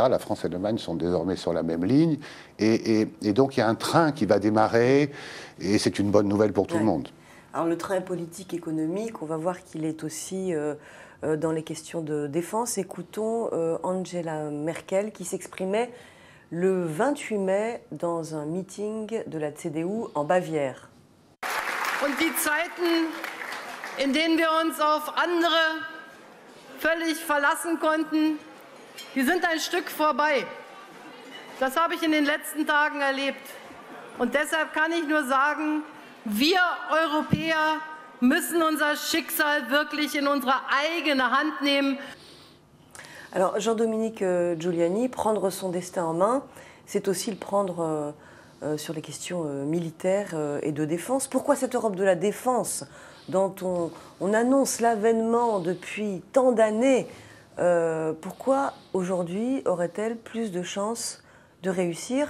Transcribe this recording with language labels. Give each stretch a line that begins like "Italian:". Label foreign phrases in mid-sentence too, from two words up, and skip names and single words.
French: La France et l'Allemagne sont désormais sur la même ligne. Et donc il y a un train qui va démarrer, et c'est une bonne nouvelle pour tout le monde. Alors le train politique économique, on va voir qu'il est aussi dans les questions de défense. Écoutons Angela Merkel qui s'exprimait le 28 mai dans un meeting de la CDU en Bavière.
German: Und die Zeiten, in denen wir uns auf andere völlig verlassen konnten, die sind ein Stück vorbei. Das habe ich in den letzten Tagen erlebt. Und deshalb kann ich nur sagen, wir Europäer müssen unser Schicksal wirklich in unsere eigene Hand nehmen.
French: Alors Jean-Dominique Giuliani, prendre son destin en main, c'est aussi le prendre sur les questions militaires et de défense. Pourquoi cette Europe de la défense dont on annonce l'avènement depuis tant d'années, pourquoi aujourd'hui aurait-elle plus de chances de réussir?